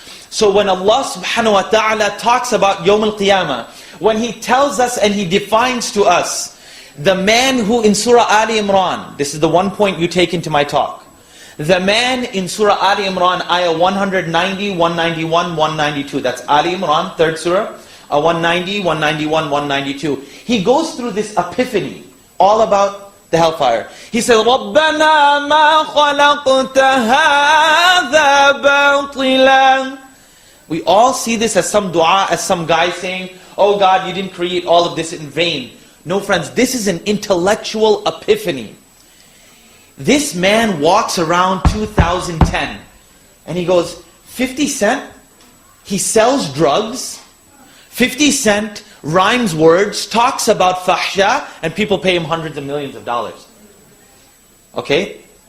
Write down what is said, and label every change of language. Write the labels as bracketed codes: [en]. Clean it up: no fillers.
[en] So when Allah subhanahu wa ta'ala talks about Yawm al-Qiyamah, when He tells us and He defines to us, the man who in Surah Ali Imran, this is the one point you take into my talk. The man in Surah Ali Imran, ayah 190, 191, 192. That's Ali Imran, 3rd surah, 190, 191, 192. He goes through this epiphany, all about the hellfire. He says, [ar] رَبَّنَا مَا خَلَقْتَ هَذَا بَاطِلًا. [en] We all see this as some dua, as some guy saying, oh God, you didn't create all of this in vain. No friends, this is an intellectual epiphany. This man walks around 2010 and he goes, 50 Cent, he sells drugs, 50 Cent rhymes words, talks about fahsha, and people pay him hundreds of millions of dollars. Okay?